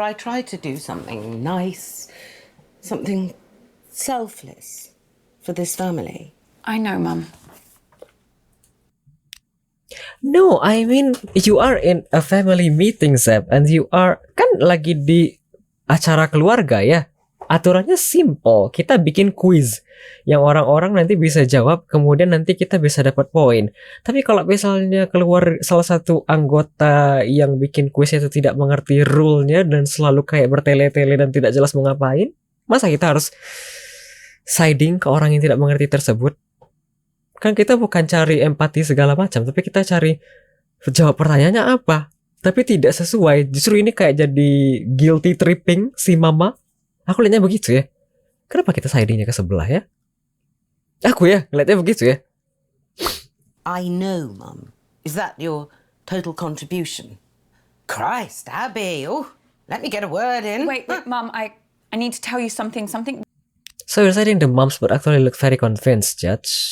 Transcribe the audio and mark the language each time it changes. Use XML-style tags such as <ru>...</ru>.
<en>I tried to do something nice, something selfless for this family. I know, Mum. No, I mean you are in a family meeting, Zeb, and you are</en> <id>kan lagi di acara keluarga ya. Aturannya simple. Kita bikin quiz yang orang-orang nanti bisa jawab, kemudian nanti kita bisa dapat poin. Tapi kalau misalnya keluar salah satu anggota yang bikin quiz itu tidak mengerti rule-nya dan selalu kayak bertele-tele dan tidak jelas mau ngapain, masa kita harus siding ke orang yang tidak mengerti tersebut? Kan kita bukan cari empati segala macam, tapi kita cari jawab pertanyaannya apa. Tapi tidak sesuai. Justru ini kayak jadi guilty tripping si mama. Aku lihatnya begitu ya. Kenapa kita sidingnya ke sebelah ya? Aku ya, ngeliatnya begitu ya.</id> <en>I know, Mum. Is that your total contribution? Christ, Abby. Oh, let me get a word in. Wait, Mum, I need to tell you something. So you're siding the moms but actually look very convinced, Judge.</en>